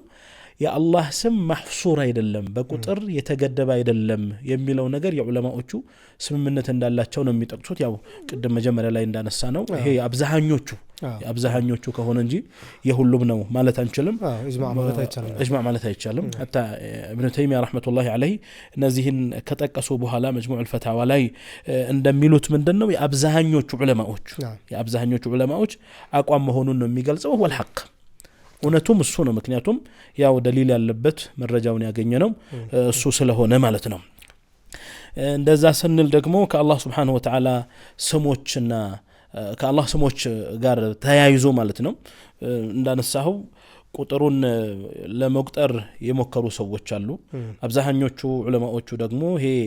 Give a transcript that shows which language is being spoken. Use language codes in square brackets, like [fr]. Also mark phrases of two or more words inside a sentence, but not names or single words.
[am] የአላህ ስም محصور አይደለም በቁጥር የተገደበ አይደለም የሚለው ነገር የዑለማዎቹ ስምምነት እንዳላቸው ነው የሚጠቅሱት ያው ቅድም መጀመሪያ ላይ እንዳነሳ ነው ይሄ አብዛኞቹ ከሆነ እንጂ የሁሉም ነው ማለት አንችልም اجماع ማለት አይቻልም [ar] حتى ابن تيميه رحمه الله عليه [am] እነዚህን ከጠቀሱ በኋላ መጅሙዕ الفتاوى ላይ እንደሚሉት ምንድነው የአብዛኞቹ ዑለማዎች አቋም መሆኑን ነው የሚገልጸው [ar] هو الحق [am] እውነቱም እሱ ነው ምክንያቱም ያው ደሊል ያለበት መረጃውን ያገኘነው እሱ ስለሆነ ማለት ነው እንደዛ ስንል ደግሞ ከአላህ [ar] سبحانه وتعالى [am] ስሞችና ከአላህ ስሞች ጋር ተያይዞ ማለት ነው እንዳነሳው ቁጥሩን ለመቁጠር የሞከሩ ሰዎች አሉ አብዛኞቹ ዑለማዎቹ ደግሞ ይሄ